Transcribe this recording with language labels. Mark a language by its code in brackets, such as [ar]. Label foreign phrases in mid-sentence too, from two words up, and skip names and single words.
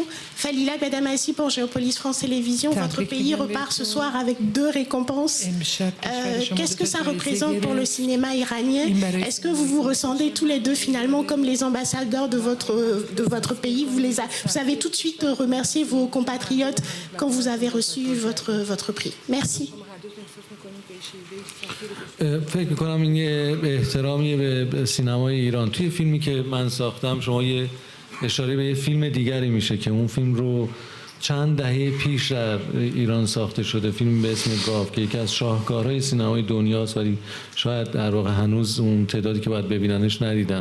[fr] Falila Badamassi pour Géopolis France Télévisions. Votre pays repart ce soir avec 2 récompenses. Qu'est-ce que ça représente pour le cinéma iranien? Est-ce que vous vous ressentez tous les deux finalement comme les ambassadeurs de votre pays? Vous avez tout de suite remercié vos compatriotes quand vous avez reçu votre prix. Merci. [fa] فکر می‌کنم این یه احترامیه به سینمای ایران. توی فیلمی که من ساختم شما یه اشاره به یه فیلم دیگری میشه که اون فیلم رو چند دهه پیش در ایران ساخته شده، فیلم به اسم گاو که یکی از شاهکارهای سینمای دنیاست ولی شاید در واقع هنوز اون تعدادی که باید ببیننش ندیدن.